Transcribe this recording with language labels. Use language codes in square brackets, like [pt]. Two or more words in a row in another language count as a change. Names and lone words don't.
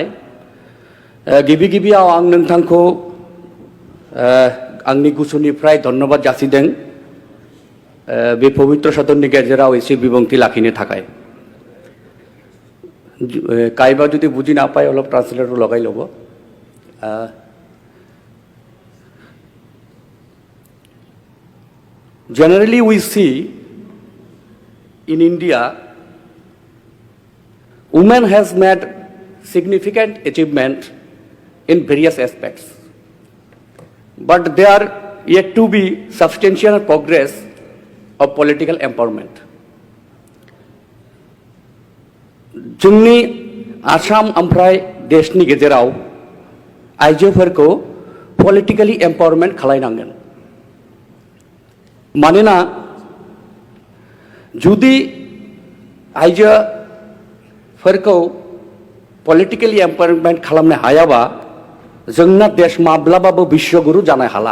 [brx] गिबि गिबियाव आं नोंथांखौ आंनि गोसोनिफ्राय धन्यबाद जासिदों बे पवित्र सदननि गेजेराव एसे बिबुंथि लाखिनो थाखाय। कायबा जुदि [hi] बुझी ना पाए अलप ट्रांसलेटर लगाई लब। [en] Generally we see in India women has made significant achievement in various aspects, but there are yet to be substantial progress of political empowerment. [brx] जोंनि आसाम ओमफ्राय देशनि गेजेराव आइजोफोरखौ [en] politically empowerment [brx] खालायनांगोन। मानोना जुदि आइजोफोरखौ [en] politically empowerment [brx] खालामनो हायाबा जोंना देश माब्लाबाबो बिश्वगुरु जानो हाला।